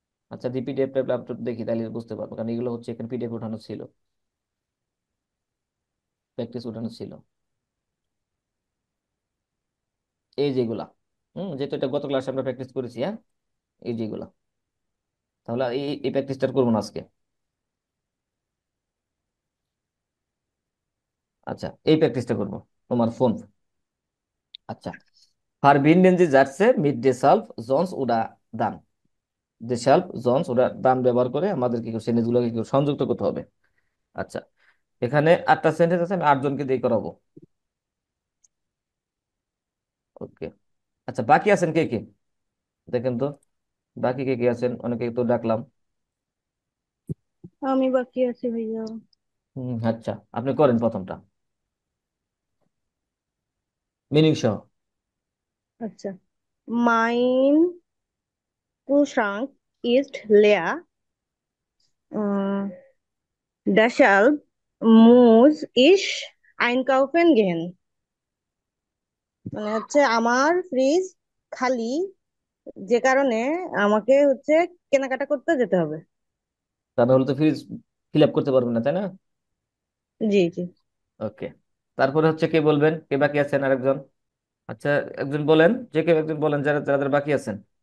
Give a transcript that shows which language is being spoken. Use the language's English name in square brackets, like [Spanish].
[Bangla] আচ্ছা, দি পিডিএফ দেখি, তাহলে বুঝতে পারবো, কারণ এগুলো হচ্ছে এখানে পিডিএফ ওঠানো ছিল, প্র্যাকটিস ওঠানো ছিল, এই যেগুলা। যেহেতু এটা গত ক্লাসে আমরা প্র্যাকটিস করেছি, হ্যাঁ, এই যেগুলা। তাহলে এই প্র্যাকটিসটা করবো না আজকে। আচ্ছা, এই প্র্যাকটিসটা করবো তোমার ফোন। [German] আচ্ছা, verbinden Sie Sätze mit deshalb, sonst oder dann. deshalb, sonst oder dann [Bangla] ব্যবহার করে আমাদের কি সেন্টেন্স গুলোকে কি সংযুক্ত করতে হবে। আচ্ছা, এখানে 8টা সেন্টেন্স আছে, আমি 8জনকে দিয়ে করাবো। ওকে। আচ্ছা, বাকি আছেন কে কে? দেখেন তো বাকি কে কে আছেন, অনেকে তো ডাকলাম। আমি বাকি আছি ভাইয়া। আচ্ছা, আপনি করেন প্রথমটা, মিনিং সহ। [German] আচ্ছা, মাইন Kühlschrank ist leer. Deshalb muss ich einkaufen gehen. [Bangla] মানে হচ্ছে আমার ফ্রিজ খালি, যে কারণে আমাকে হচ্ছে কেনাকাটা করতে যেতে হবে। তা নাহলে তো ফ্রিজ ফিল আপ করতে পারবেন না, তাই না? জি জি। ওকে। তারপরে হচ্ছে কে বলবেন, কে বাকি আছেন আরেকজন? আচ্ছা, একজন বলেন, যে কেউ একজন বলেন যারা যারা বাকি আছেন।